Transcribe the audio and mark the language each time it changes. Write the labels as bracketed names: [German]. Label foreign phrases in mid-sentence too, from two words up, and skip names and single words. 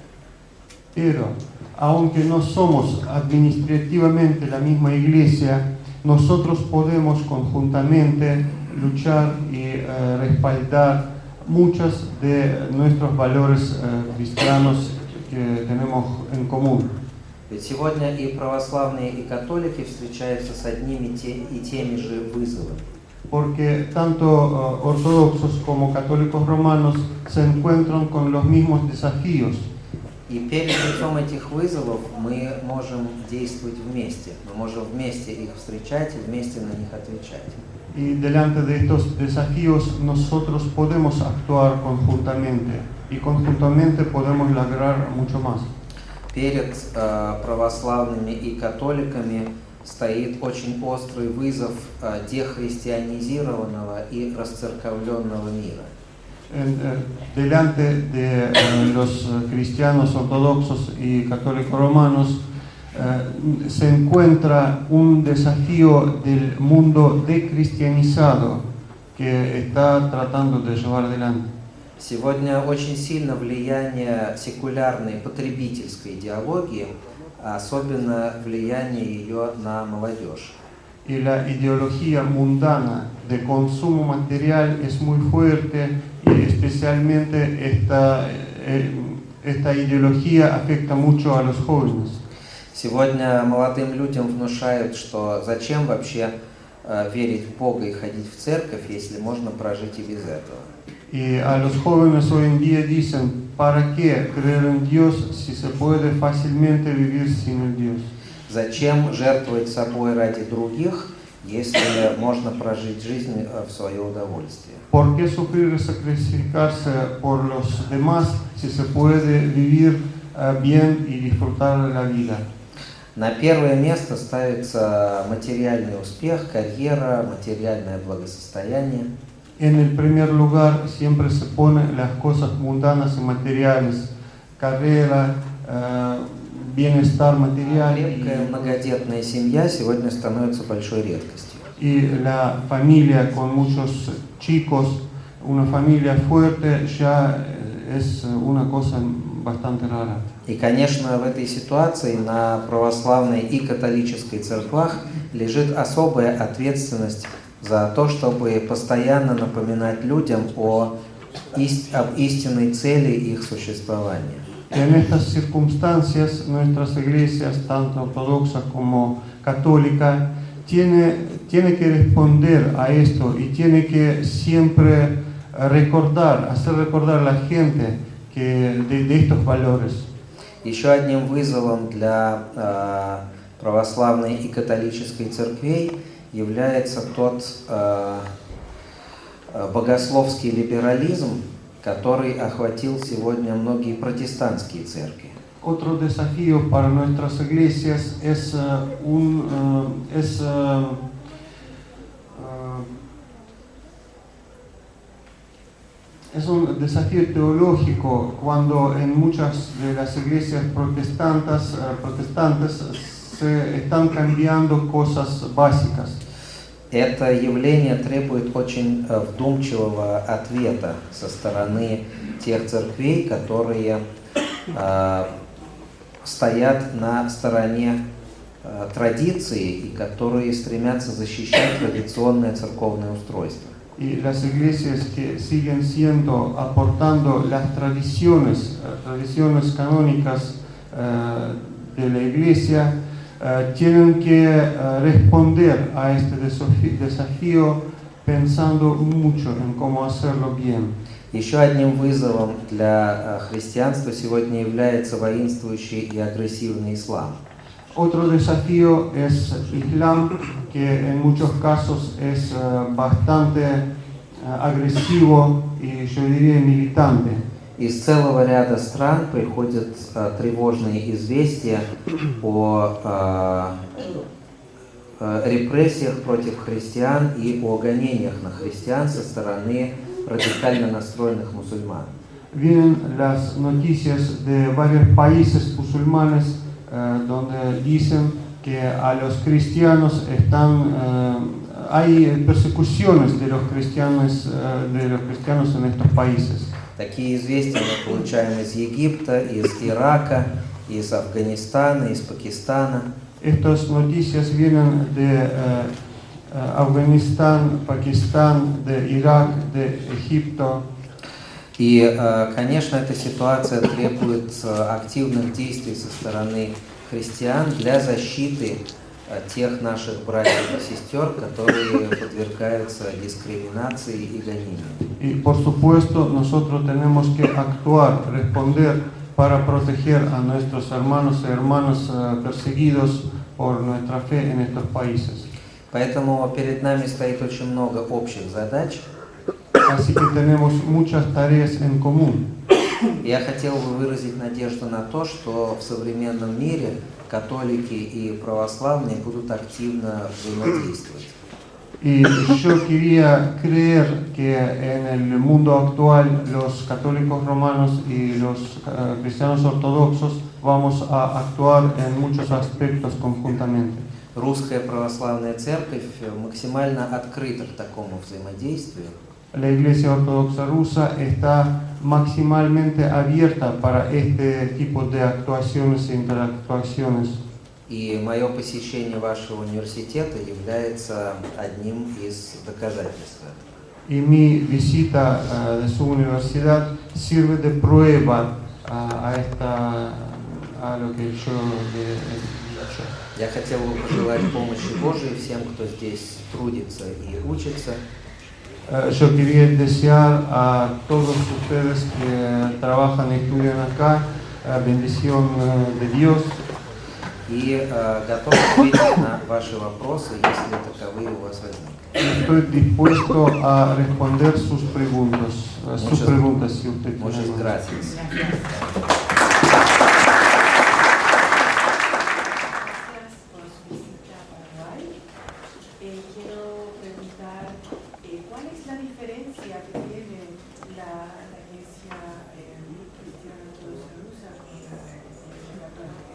[Spanish] Pero, aunque no somos administrativamente la misma iglesia, nosotros podemos conjuntamente luchar y respaldar muchos de nuestros valores cristianos que tenemos en común. [Russian] Ведь сегодня и православные, и католики встречаются с одними и теми же вызовами. [Spanish] Porque tanto ortodoxos como católicos romanos se encuentran con los mismos desafíos. [Russian] И перед лицом этих вызовов мы можем действовать вместе. Мы можем вместе их встречать и вместе на них отвечать. [Spanish] Y delante de estos desafíos nosotros podemos actuar conjuntamente y conjuntamente podemos lograr mucho más. [Russian] перед православными и католиками стоит очень острый вызов дехристианизированного и расцерковленного мира. [Spanish] Delante de los cristianos ortodoxos y católicos romanos se encuentra un desafío del mundo decristianizado que está tratando de llevar adelante. [Russian] Сегодня очень сильно влияние секулярной потребительской идеологии, особенно влияние ее на молодежь. [Spanish] Y la ideología mundana de consumo material es muy fuerte y especialmente esta ideología afecta mucho a los jóvenes. [Russian] Сегодня молодым людям внушают, что зачем вообще верить в Бога и ходить в церковь, если можно прожить и без этого. [Spanish] Y a los jóvenes hoy en día dicen, ¿para qué creer en Dios si se puede fácilmente vivir sin el Dios? [Russian] Зачем жертвовать собой ради других, если можно прожить жизнь в свое удовольствие? [Spanish] ¿Por qué sufrir y sacrificarse por los demás si se puede vivir bien y disfrutar de la vida? [Russian] На первое место ставится материальный успех, карьера, материальное благосостояние. [Spanish] En el primer lugar siempre se ponen las cosas mundanas y materiales, carrera, bienestar material. [Russian] Крепкая многодетная семья сегодня становится большой редкостью. [Spanish] Y la familia con muchos chicos, una familia fuerte ya es una cosa bastante rara. [Russian] И, конечно, в этой ситуации на православной и католической церквах лежит особая ответственность за то, чтобы постоянно напоминать людям об истинной цели их существования. [Spanish] En estas circunstancias, nuestras iglesias, tanto ortodoxas como católicas, tiene que responder a esto y tiene que siempre hacer recordar a la gente de estos valores. [Russian] Еще одним вызовом для православной и католической церквей является тот богословский либерализм, который охватил сегодня многие протестантские церкви. [Spanish] Otro desafío para nuestras iglesias es un desafío teológico cuando en muchas de las iglesias protestantes se están cambiando cosas básicas. [Russian] Это явление требует очень вдумчивого ответа со стороны тех церквей, которые стоят на стороне традиции и которые стремятся защищать традиционное церковное устройство. [Spanish] Y las iglesias que siguen aportando las tradiciones canónicas de la iglesia, tienen que responder a este desafío pensando mucho en cómo hacerlo bien. [Russian] Еще одним вызовом для христианства сегодня является воинствующий и агрессивный ислам. [Spanish] Otro desafío es Islam, que en muchos casos es bastante agresivo y yo diría militante. [Russian] Из целого ряда стран приходят тревожные известия о репрессиях против христиан и о гонениях на христиан со стороны радикально настроенных мусульман. [Spanish] Vienen las noticias de varios países musulmanes donde dicen que a los cristianos hay persecuciones de los cristianos en estos países. [Russian] Такие известия мы получаем из Египта, из Ирака, из Афганистана, из Пакистана. [Spanish] Estas noticias vienen de Afganistán, Pakistán, de Irak, de Egipto. [Russian] И, конечно, эта ситуация требует активных действий со стороны христиан для защиты тех наших братьев и сестер, которые подвергаются дискриминации и гонениям. [Spanish] Y por supuesto nosotros tenemos que actuar, responder para proteger a nuestros hermanos y hermanas perseguidos por nuestra fe en estos países. [Russian] Поэтому перед нами стоит очень много общих задач. [Spanish] Así que tenemos muchas tareas en común. [Russian] Я хотел бы выразить надежду на то, что в современном мире католики и православные будут активно взаимодействовать. [Spanish] Y yo quería creer que en el mundo actual los católicos romanos y los cristianos ortodoxos vamos a actuar en muchos aspectos conjuntamente. [Russian] Русская православная церковь максимально открыта к такому взаимодействию. [Spanish] La Iglesia Ortodoxa Rusa está maximalmente abierta para este tipo de actuaciones e interactuaciones. [Russian] И мое посещение вашего университета является одним из доказательств этого. [Spanish] Y mi visita de su universidad sirve de prueba a lo que yo le he dicho. [Russian] Я хотел бы пожелать помощи Божией всем, кто здесь трудится и учится. [Spanish] Yo quería desear a todos ustedes que trabajan y estudian acá bendición de Dios. [Russian] И готов ответить на ваши вопросы, если таковые у вас возникнут. [Spanish] Estoy dispuesto a responder sus preguntas si usted tiene. Muchas gracias. Quiero preguntar, ¿cuál es la diferencia que tiene la Iglesia Cristiana Ortodoxa Rusa con la Iglesia Católica?